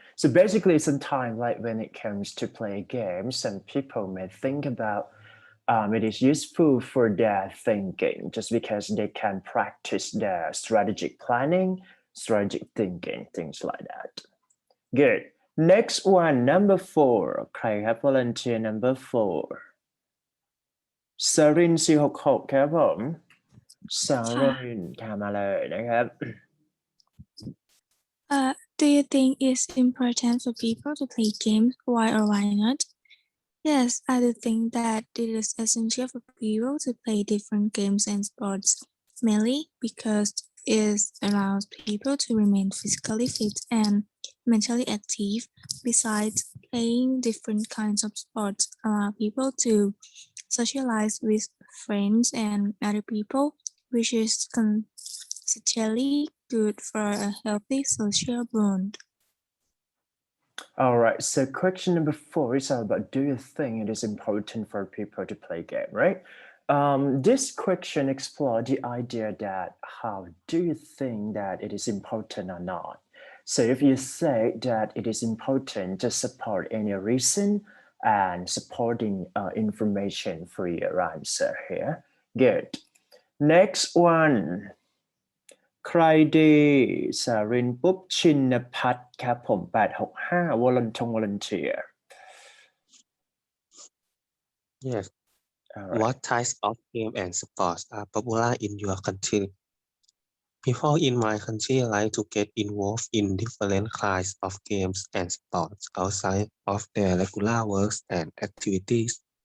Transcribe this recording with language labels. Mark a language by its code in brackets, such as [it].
[en] So basically, sometimes like when it comes to play games, some people may think about it is useful for their thinking just because they can practice their strategic planning, strategic thinking, things like that. Good. Next one, number 4. [th] ใครครับ [en] volunteer number 4 [th] สริน466ครับผมสรินทำมาเลยนะครับ [en] Do you think it's important for people to play games? Why or why not? Yes, I do think that it is essential for people to play different games and sports, mainly because it allows people to remain physically fit and mentally active. Besides, playing different kinds of sports allow people to socialize with friends and other people, which is consistently good for a healthy social bond. All right, so question number 4 is about, do you think it is important for people to play game, right? This question explores the idea that how do you think that it is important or not? So if you say that it is important, just support any reason and supporting information for your answer here. Good. Next one. [th] ใครดีสารินปุ๊บชินพัฒน์ครับผม865 volunteer [en] Yes. all right. What types of game and sports are popular in your country? People in my country like to get involved in different kinds of games and sports outside of their regular works and activities.